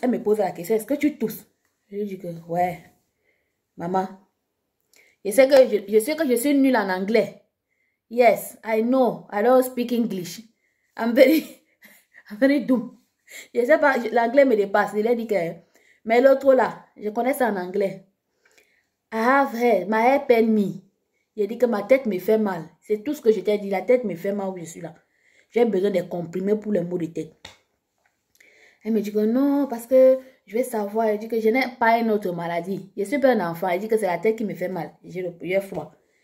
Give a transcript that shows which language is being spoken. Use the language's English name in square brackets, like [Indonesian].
[French] Elle me pose la question, est-ce que tu tousses? Je lui dis que ouais, maman. Je sais que je suis nulle en anglais. Yes, I know. [English] I don't speak English. I'm very dumb. [French] Je sais pas, l'anglais me dépasse. Il a dit que mais l'autre là, je connais ça en anglais. [English] I have head, my head pain me. [French] Il a dit que ma tête me fait mal. C'est tout ce que je t'ai dit. La tête me fait mal où je suis là. J'ai besoin de comprimés pour les maux de tête. Elle me dit que non, parce que je vais savoir. Elle dit que je n'ai pas une autre maladie. Je suis pas un enfant. Elle dit que c'est la tête qui me fait mal. J'ai froid.